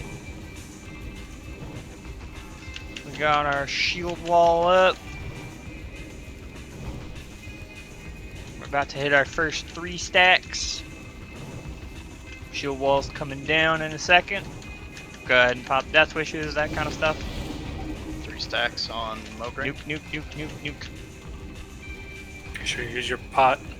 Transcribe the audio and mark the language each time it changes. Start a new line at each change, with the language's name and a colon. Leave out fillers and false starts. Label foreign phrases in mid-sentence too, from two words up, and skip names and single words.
English: We got our shield wall up. We're about to hit our first 3 stacks. Shield wall's coming down in a second. Go ahead and pop death wishes, that kind of stuff. 3 stacks on Mograine. Nuke, nuke, nuke, nuke, nuke. Make sure you use your pot.